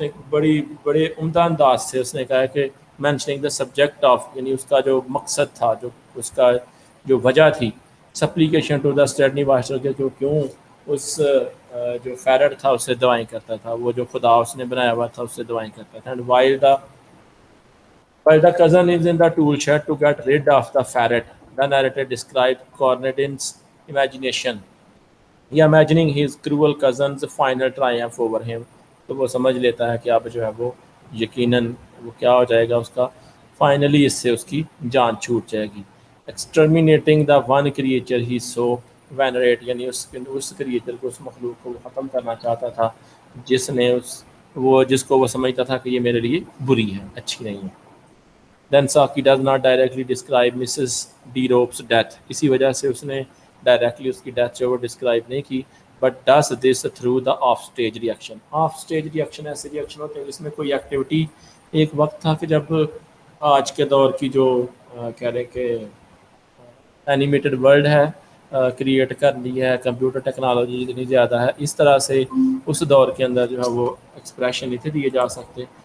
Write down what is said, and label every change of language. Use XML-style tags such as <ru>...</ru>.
<ur>بڑے عمدہ انداز سے اس نے کہا کہ</ur> <en>mentioning the subject of,</en> <ur>یعنی اس کا جو مقصد تھا، جو اس کا جو وجہ تھی،</ur> <en>supplication to the Sredni Vashtar</en> <ur>کے، جو کیوں اس جو فیرٹ تھا اس سے دعائیں کرتا تھا، وہ جو خدا اس نے بنایا ہوا تھا اس سے دعائیں کرتا تھا.</ur> <en>And while the cousin is in the tool shed to get rid of the ferret, the narrator described Cornadin's imagination. imagining his cruel cousin's final triumph over him.</en> <ur>تو وہ سمجھ لیتا ہے کہ اب جو ہے وہ یقیناً وہ کیا ہو جائے گا، اس کا فائنلی اس سے اس کی جان چھوٹ جائے گی.</ur> <en>exterminating the one creature he so venerated,</en> <ur>یعنی اس کریچر کو، اس مخلوق کو وہ ختم کرنا چاہتا تھا جس کو وہ سمجھتا تھا کہ یہ میرے لیے بری ہے، اچھی نہیں ہے.</ur> <en>Then Saki does not directly describe Mrs. D. Rope's death.</en> <ur>اسی وجہ سے اس نے ڈائریکٹلی اس کی ڈیتھ جو وہ ڈسکرائب نہیں کی،</ur> <en>but does this through the off-stage reaction.</en> <ur>off-stage reaction ایسے ریئیکشن ہوتے ہیں جس میں کوئی ایکٹیویٹی، ایک وقت تھا کہ جب آج کے دور کی جو کہہ رہے کہ اینیمیٹڈ ورلڈ ہے کریٹ کر لی ہے، کمپیوٹر ٹیکنالوجی اتنی زیادہ ہے، اس طرح سے اس دور کے اندر جو ہے وہ ایکسپریشن نہیں تھے دیے جا سکتے.</ur>